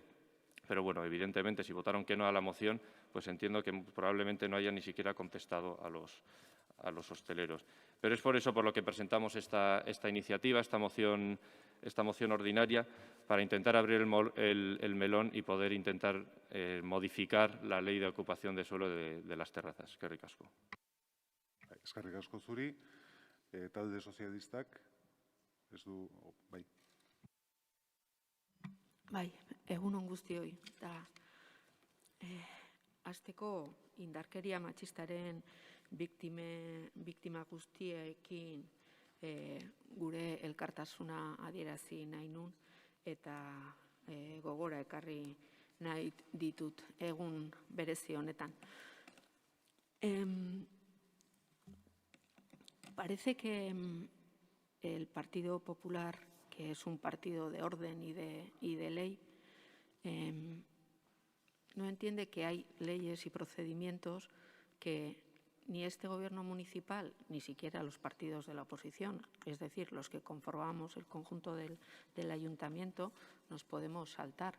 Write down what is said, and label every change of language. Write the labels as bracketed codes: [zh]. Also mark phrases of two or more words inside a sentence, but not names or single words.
[es] Pero, bueno, evidentemente, si votaron que no a la moción, pues entiendo que probablemente no hayan ni siquiera contestado a los hosteleros. Pero es por eso por lo que presentamos esta iniciativa, esta moción ordinaria, para intentar abrir el melón y poder intentar modificar la ley de ocupación de suelo de las terrazas. [eu] Eskerrik asko. Eskerrik asko zuri. Talde sozialistak, ez du, bai. Bai, egun on guztioi. Hasteko indarkeria matxistaren biktima guztiekin gure elkartasuna adierazi nahi nun eta gogora ekarri nahi ditut egun berezi honetan. [es] Parece que el Partido Popular, que es un partido de orden y de ley, no entiende que hay leyes y procedimientos que ni este Gobierno municipal, ni siquiera los partidos de la oposición, es decir, los que conformamos el conjunto del Ayuntamiento, nos podemos saltar.